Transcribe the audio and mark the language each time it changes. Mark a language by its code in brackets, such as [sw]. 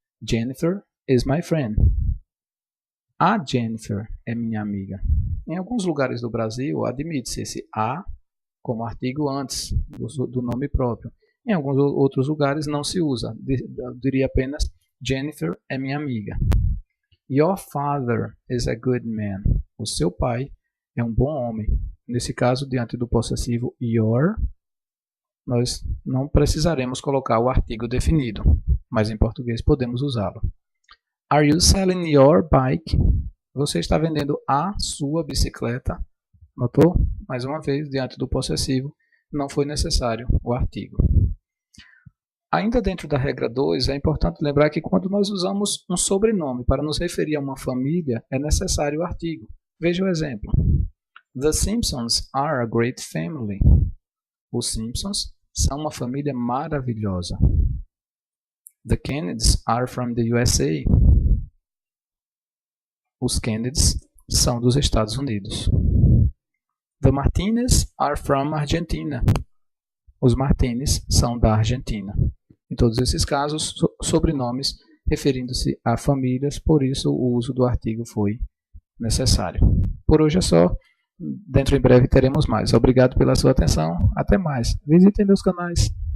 [en] Jennifer is my friend. [pt] A Jennifer é minha amiga. Em alguns lugares do Brasil, admite-se esse a como artigo antes do nome próprio. Em alguns outros lugares não se usa. Eu diria apenas Jennifer é minha amiga. [en] Your father is a good man. [pt] O seu pai é um bom homem. Nesse caso, diante do possessivo your, nós não precisaremos colocar o artigo definido, mas em português podemos usá-lo. [en] Are you selling your bike? [pt] Você está vendendo a sua bicicleta? Notou? Mais uma vez, diante do possessivo, não foi necessário o artigo. Ainda dentro da regra 2, é importante lembrar que quando nós usamos um sobrenome para nos referir a uma família, é necessário o artigo. Veja o exemplo. [en] The Simpsons are a great family. [pt] Os Simpsons são uma família maravilhosa. [en] The Kennedys are from the USA. [pt] Os Kennedys são dos Estados Unidos. [en] The Martinez are from Argentina. [pt] Os Martinez são da Argentina. Em todos esses casos, sobrenomes referindo-se a famílias, por isso o uso do artigo foi necessário. Por hoje é só. Dentro em breve teremos mais. Obrigado pela sua atenção. Até mais. Visitem meus canais.